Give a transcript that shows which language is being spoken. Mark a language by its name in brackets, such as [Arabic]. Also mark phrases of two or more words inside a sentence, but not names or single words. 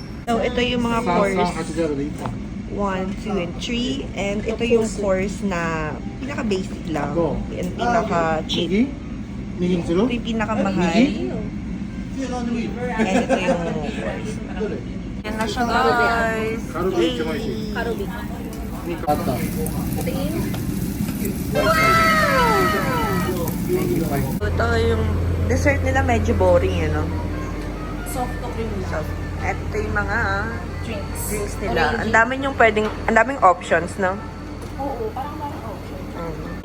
[Filipino] So, ito yung mga [Japanese] 3、 course. 3、8 ゼロで1本。 [English] 1, 2, and 3. [Filipino] And ito yung course na pinaka-basic lang. Go. And pinaka-cheap. [Japanese] 右にする [Filipino] Ito yung pinaka-mahal. [Japanese] 右 [Filipino] And ito yung course. [Japanese] どれ [Filipino] Yan na siya, guys. [Japanese] カルビ一番美味しい。 Karubi. あった。 [Filipino] Ito yung dessert nila medyo boring, ano? [English] Soft to cream lang. [Filipino] At ito yung mga drinks nila. Orange. Ang daming options, no? Oo, parang parang okay.